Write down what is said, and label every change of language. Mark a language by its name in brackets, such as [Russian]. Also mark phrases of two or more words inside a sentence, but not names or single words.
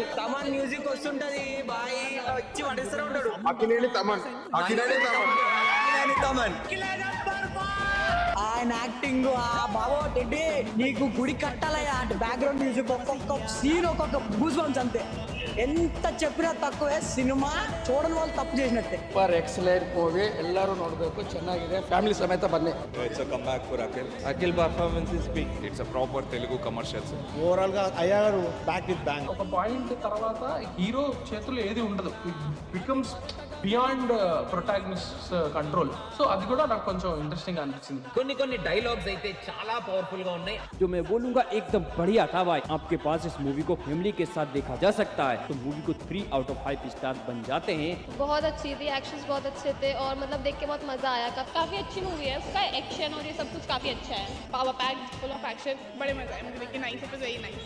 [Telugu] తమన్ మ్యూజిక్ వస్తుంటది, బాయ్ వచ్చి వడిస్తూ ఉంటాడు. అకినేని తమన్. ఆయన యాక్టింగ్ ఆ బాబో టెడ్డి నీకు గుడి కట్టాలయ్యా అంటే [English] background music [Telugu] ఒక్కొక్క సీన్ ఒక్కొక్క [English] goose bumps [Telugu] అంతే. ఎంత చెప్పినా తక్కువే సినిమా చూడని వాళ్ళు తప్పు చేసినట్టే. [English] super excellent movie, [Telugu] ಎಲ್ಲರೂ ನೋಡಬೇಕು, ಚೆನ್ನಾಗಿದೆ, ಫ್ಯಾಮಿಲಿ ಸಮೇತ ಬನ್ನಿ. [English] It's a comeback for Akhil performance is big. It's a proper Telugu commercials. [Telugu] ఓవరాల్ గా అయ్యగారు [English] back with bang. [Telugu] ఒక పాయింట్ తర్వాత హీరో చేతులు ఏది ఉండదు, [English] becomes beyond protagonist control. [Telugu] సో అది కూడా నాకు కొంచెం ఇంట్రెస్టింగ్ అనిపించింది. కొన్ని డైలాగ్స్ అయితే చాలా పవర్ఫుల్ గా ఉన్నాయి. [Hindi] जो मैं बोलूंगा एकदम बढ़िया था भाई. आपके पास इस मूवी को फैमिली के साथ देखा जा सकता है तो मूवी को 3 [English] out of [Hindi] 5 स्टार बन जाते हैं. बहुत अच्छी थी, एक्शंस बहुत अच्छे थे और मतलब देख के बहुत मजा आया. काफी अच्छी मूवी है, उसका एक्शन और ये सब कुछ काफी अच्छा है. [English] power packed, full of action, [Hindi] बड़े मजा आए मुझे देख के. [English] nice, it was very nice.